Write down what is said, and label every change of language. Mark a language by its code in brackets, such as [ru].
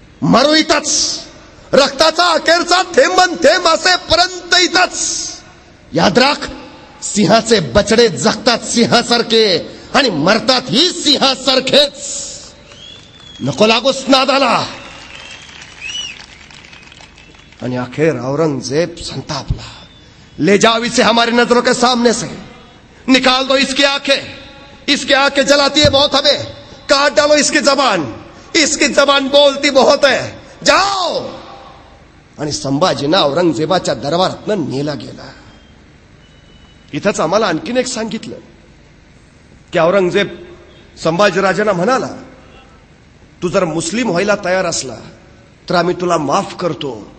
[mr] मरू इथंच, रक्ताचा अखेरचा थेंबन थेंब असेपर्यंत इथंच. याद राख, सिंहाचे बछडे जगतात सिंहासारखे आणि मरतात ही सिंहासारखेच. नको लागूस नादाला. आणि अखेर औरंगजेब संतापला. [hi] ले जाओ इसे हमारी नजरों के सामने से, निकाल दो इसकी आंखें जलाती है बहुत हमें, काट डालो इसकी जबान बोलती बहुत है, जाओ. [mr] आणि संभाजींना औरंगजेबाच्या दरबारातनं नेला गेला. इथंच आम्हाला आणखीन एक सांगितलं की औरंगजेब संभाजीराजांना म्हणाला, तू जर मुस्लिम व्हायला तयार असला तर आम्ही तुला माफ करतो.